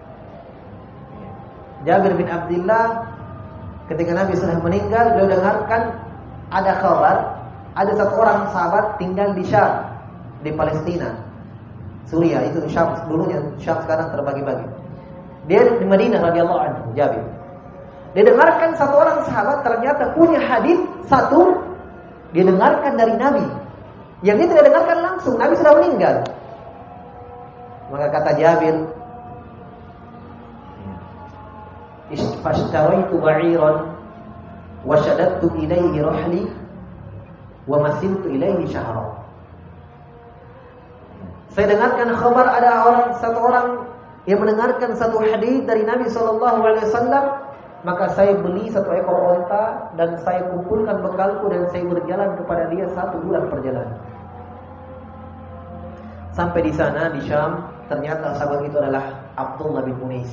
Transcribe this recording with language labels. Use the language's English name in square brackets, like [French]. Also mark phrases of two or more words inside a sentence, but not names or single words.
[Indonesian] Jabir bin Abdullah ketika Nabi sudah meninggal, beliau dengarkan ada kabar ada satu orang sahabat tinggal di Syam, di Palestina, Suriah itu Syam dulunya, Syam sekarang terbagi-bagi. Dia di Madinah [Arabic] رضي الله عنه, [Indonesian] Jabir. Dia dengarkan satu orang sahabat ternyata punya hadis satu, dia dengarkan dari Nabi. Yang dia tidak dengarkan langsung, Nabi sudah meninggal. Maka kata Jabir, [Arabic] "فاشتريت بعيرا وشددت إليه رحلي ومسلت إليه شهرا." [Indonesian] Saya dengarkan kabar ada satu orang yang mendengarkan satu hadis dari Nabi [Arabic] صلى الله عليه وسلم, [Indonesian] maka saya beli satu ekor onta dan saya kumpulkan bekalku dan saya berjalan kepada dia 1 bulan perjalanan. Sampai di sana di Syam, ternyata sahabat itu adalah Abdullah bin Unais.